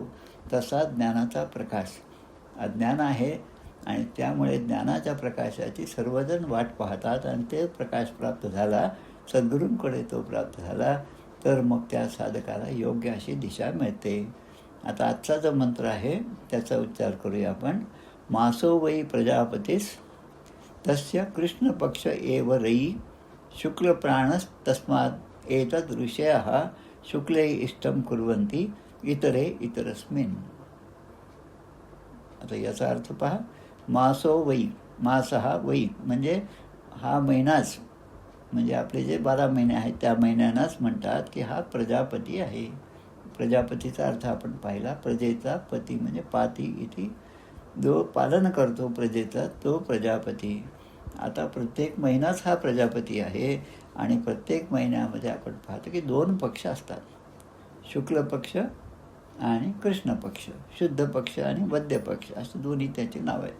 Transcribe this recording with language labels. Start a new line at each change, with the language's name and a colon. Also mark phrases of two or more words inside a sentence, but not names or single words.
Marathi: तसा ज्ञानाचा प्रकाश, अज्ञान आहे आणि त्यामुळे ज्ञानाच्या प्रकाशाची सर्वजण वाट पाहतात आणि ते प्रकाश प्राप्त झाला, सद्गुरूंकडे तो प्राप्त झाला, तर मग त्या साधकाला योग्य अशी दिशा मिळते. आता आजचा जो मंत्र आहे त्याचा उच्चार करूया आपण.
Sanskrit: मासो वै प्रजापतीस तस्य कृष्णपक्ष एव रयी शुक्लप्राणस्तस्मात् एतद् ऋषयः शुक्ले इष्टं कुर्वन्ति इतरे इतरस्मिन्.
Marathi: आता याचा अर्थ पहा.
Sanskrit: मासो वै,
Marathi: मास हा वै म्हणजे हा महिनाच, म्हणजे आपले जे 12 महिने आहेत त्या महिन्यांनाच म्हणतात की हा प्रजापती आहे. प्रजापतीचा अर्थ आपण पाहिला. प्रजेचा पती म्हणजे पाती इथे, जो पालन करतो प्रजेचा तो प्रजापती. आता प्रत्येक महिनाच हा प्रजापती आहे आणि प्रत्येक महिन्यामध्ये आपण पाहतो की 2 पक्ष असतात, शुक्ल पक्ष आणि कृष्ण पक्ष, शुद्ध पक्ष आणि वद्य पक्ष, असे दोन्ही त्याची नावं आहेत.